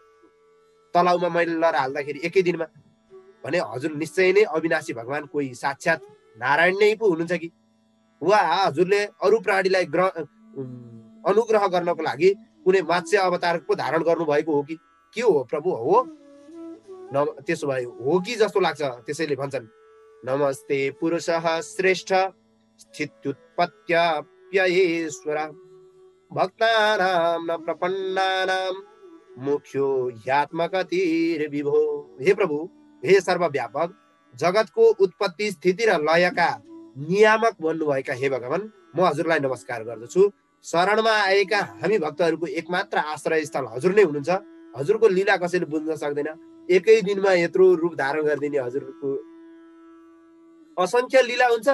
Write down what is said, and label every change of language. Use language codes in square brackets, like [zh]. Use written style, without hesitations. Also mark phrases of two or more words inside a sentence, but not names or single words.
[ne] तलाउमा मैले लहर हाल्दाखेरि एकै दिनमा भने हजुर निश्चय नै अविनाशी भगवान कोही साक्षात नारायण नै पो हुनुहुन्छ कि वा हजुरले अरू प्राणीलाई अनुग्रह गर्नको लागि कुनै मात्स्य अवतार पो धारण गर्नुभएको हो कि के हो प्रभु? हो त्यसो भए हो कि जस्तो लाग्छ। त्यसैले भन्छन्, [sa] नमस्ते पुरुषः श्रेष्ठ स्थित्युत्पत्त्यप्ययेश्वर भक्तानां न प्रपन्नानां मुख्यो ह्यात्मकतिर्विभो। [ne] हे प्रभु, हे सर्वव्यापक, जगतको उत्पत्ति स्थिति र लयका नियामक बन्नुभएका हे भगवान, म हजुरलाई नमस्कार गर्दछु। शरणमा आएका हामी भक्तहरूको एकमात्र आश्रय स्थल हजुर नै हुनुहुन्छ। हजुरको लीला कसैले बुझ्न सक्दैन। एकै दिनमा यत्रो रूप धारण गरिदिने हजुरको असंख्य लीला हुन्छ।